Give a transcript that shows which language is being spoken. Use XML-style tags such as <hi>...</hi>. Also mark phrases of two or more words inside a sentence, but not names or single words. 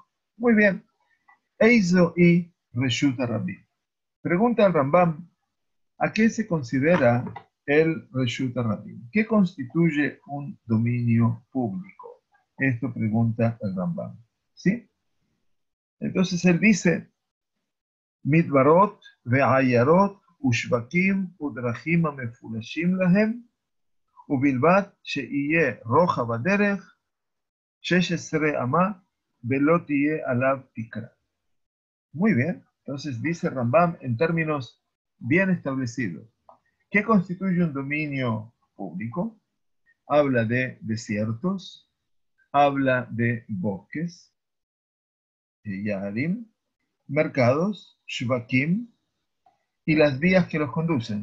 <es>Muy bien.</es> <he>איזו היא רשות הרבים.</he> <es>Pregunta al Rambam, ¿a qué se considera el</es> <he>רשות הרבים?</he> <es>¿Qué constituye un dominio público? Esto pregunta el Rambam. ¿Sí? Entonces él dice,</es> <he>מדברות ויערות ושווקים ודרכים המפולשים להם ובלבד שיהיה רוחב הדרך 16 אמה ולא יהיה עליו תקרה.</he> <es>Muy bien, entonces dice Rambam en términos bien establecidos. ¿Qué constituye un dominio público? Habla de desiertos, habla de bosques, yarim, mercados, shvakim, y las vías que los conducen.</es>